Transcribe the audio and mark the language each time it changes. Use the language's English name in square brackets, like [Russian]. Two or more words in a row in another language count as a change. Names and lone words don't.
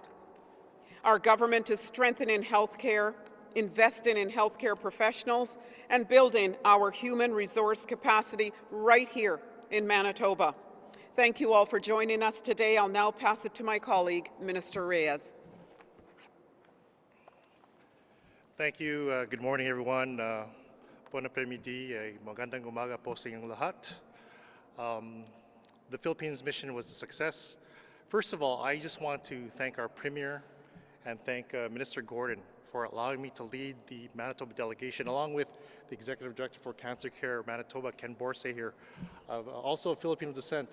[English] Our government is strengthening healthcare, investing in healthcare professionals, and building our human resource capacity right here in Manitoba. Thank you all for joining us today. I'll now pass it to my colleague, Minister Reyes. Thank you. Good morning, everyone. [French] Bon après-midi. [Filipino] Magandang umaga po sa inyong lahat. [English] The Philippines mission was a success. First of all, I just want to thank our Premier and thank Minister Gordon for allowing me to lead the Manitoba delegation, along with the Executive Director for Cancer Care Manitoba, Ken Borsay here, also of Filipino descent.